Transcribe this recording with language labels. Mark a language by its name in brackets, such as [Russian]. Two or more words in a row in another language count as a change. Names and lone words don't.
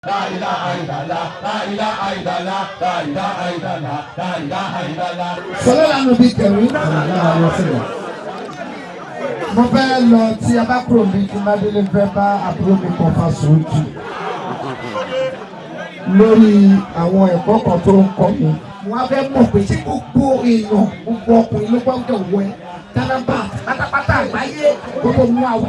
[Arabic] لا إله إلا الله، لا إله إلا الله، لا إله إلا الله، لا إله إلا الله. صلى الله عليه وسلم. [Yoruba] Mo fẹ́ lọ tí a bá kúrò ní kí Mádélé fẹ́ bá àbúrò mi kan fa sòótù lórí àwọn ẹ̀kọ́ kan tó ń kọ́ mi. Wọ́n á fẹ́ mọ̀ pé tí gbogbo èèyàn gbogbo ọkùnrin ló gbọ́dọ̀ wẹ̀ tánábà pátápátá àgbáyé gbogbo mú àwẹ̀.